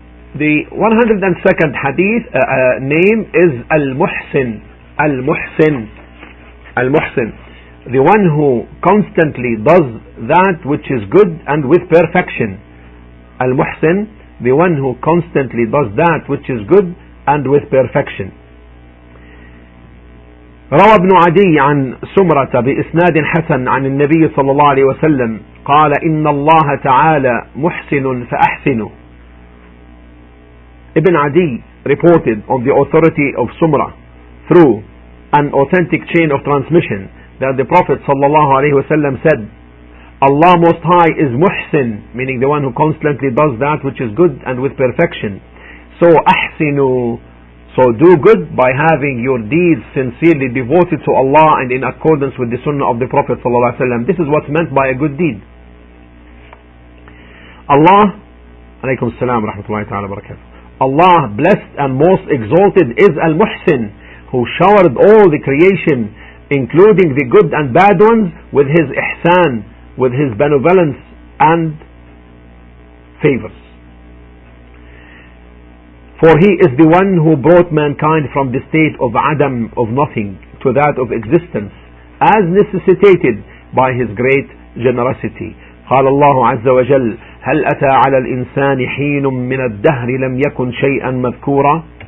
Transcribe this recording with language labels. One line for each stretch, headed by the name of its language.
English: The 102nd hadith name is Al-Muhsin. Al-Muhsin. Al-Muhsin, the one who constantly does that which is good and with perfection. Al-Muhsin, the one who constantly does that which is good and with perfection.
Arabic: روى ابن عدي عن سمرة بإسناد حسن عن النبي صلى الله عليه وسلم قال إن الله تعالى محسن فأحسنوا.
English: Ibn Adi reported on the authority of Sumrah through an authentic chain of transmission that the Prophet ﷺ said, Allah Most High is Muhsin, meaning the one who constantly does that which is good and with perfection. So ahsinu, so do good by having your deeds sincerely devoted to Allah and in accordance with the Sunnah of the Prophet ﷺ. This is what's meant by a good deed. Allah,
Arabic: alaykum salam wa rahmatullahi ta'ala wa barakatuh.
English: Allah, blessed and most exalted, is Al-Muhsin, who showered all the creation, including the good and bad ones, with His ihsan, with His benevolence and favors. For He is the one who brought mankind from the state of Adam, of nothing, to that of existence, as necessitated by His great generosity.
Arabic: قال الله عز وجل هل أتى على الإنسان حين من الدهر لم يكن شيئا مذكورا.